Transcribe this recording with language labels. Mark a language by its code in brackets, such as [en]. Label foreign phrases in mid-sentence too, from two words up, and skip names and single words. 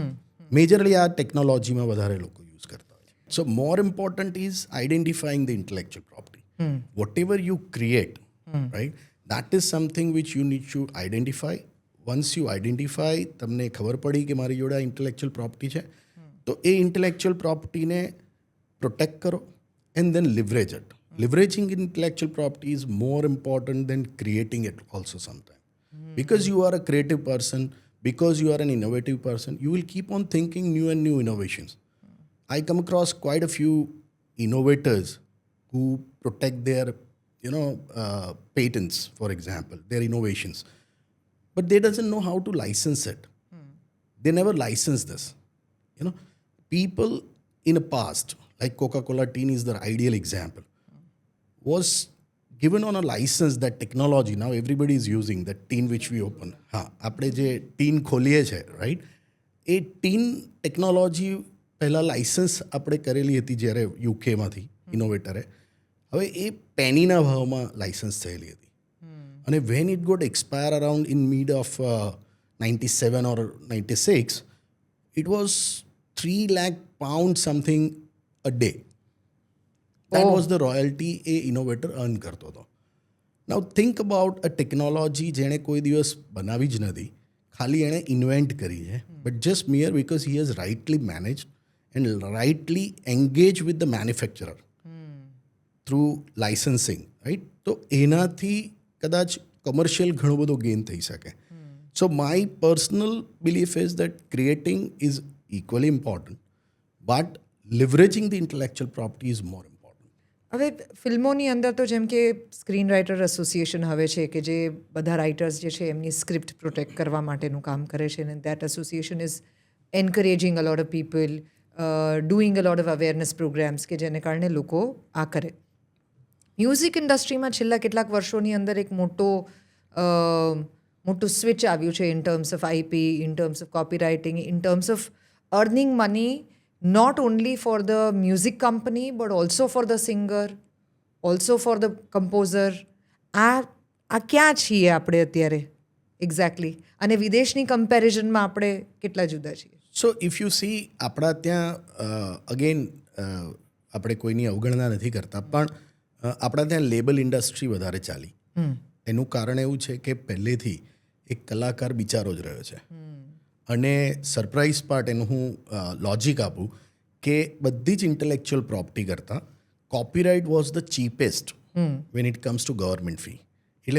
[gu] મેજરલી આ ટેકનોલોજીમાં વધારે લોકો યુઝ કરતા હોય છે. [en] so more important is identifying the intellectual property. whatever you create, right, that is something which you need to identify. once you identify, [gu] તમને ખબર પડી કે મારી જોડે આ [en] intellectual property [gu] છે, તો એ [en] intellectual propertyને [gu] protect karo [en] and then leverage it. Leveraging intellectual property is more important than creating it also sometimes. Because you are a creative person, because you are an innovative person, you will keep on thinking new and new innovations. I come across quite a few innovators who protect their, patents, for example, their innovations. But they doesn't know how to license it. They never license this. People in the past, like Coca-Cola tin is the ideal example. was given on a license that technology now everybody is using that tin which we open [gu] હા આપણે જે ટીન ખોલીએ છે રાઈટ એ [en] tin technology [gu] પહેલાં લાઇસન્સ આપણે કરેલી હતી જ્યારે યુકેમાંથી ઇનોવેટરે હવે એ પેનીના ભાવમાં લાઇસન્સ થયેલી હતી અને [en] when it got expire around in mid of 97 or 96 it was 3 lakh pound something a day. That was the royalty a innovator earn [gu] કરતો હતો. [en] Now think about a technology [gu] જેણે કોઈ દિવસ બનાવી જ નથી ખાલી એણે ઇન્વેન્ટ કરી છે [en] but just mere because he has rightly managed and rightly engage with the manufacturer through licensing right [gu] તો એનાથી કદાચ કમર્શિયલ ઘણો બધો ગેઇન થઈ શકે [en] so my personal belief is that creating is equally important, but leveraging the intellectual property is more important. [gu] હવે ફિલ્મોની અંદર તો જેમ કે [en] screen writer association [gu] હવે છે કે જે બધા રાઇટર્સ જે છે એમની [en] script protect [gu] કરવા માટેનું કામ કરે છે અને [en] that association is encouraging a lot of people doing a lot of awareness programs [gu] કે જેને કારણે લોકો આ કરે [en] music industryમાં [gu] છેલ્લા કેટલાક વર્ષોની અંદર એક મોટું સ્વિચ આવ્યું છે [en] in terms of IP in terms of copy writing in terms of earning money not only for the music company but also for the singer, also for the composer. [gu] આ ક્યાં છીએ આપણે અત્યારે એક્ઝેક્ટલી અને વિદેશની કમ્પેરિઝનમાં આપણે કેટલા જુદા છીએ [en] so if you see [gu] આપણા ત્યાં અગેન આપણે કોઈની અવગણના નથી કરતા પણ આપણા ત્યાં [en] label industry [gu] વધારે ચાલી એનું કારણ એવું છે કે પહેલેથી એક કલાકાર બિચારો જ રહ્યો છે અને [en] surprise part [gu] એનું હું લોજિક આપું કે બધી જ [en] intellectual property [gu] કરતાં [en] copyright was the cheapest when it comes to government fee [gu] એટલે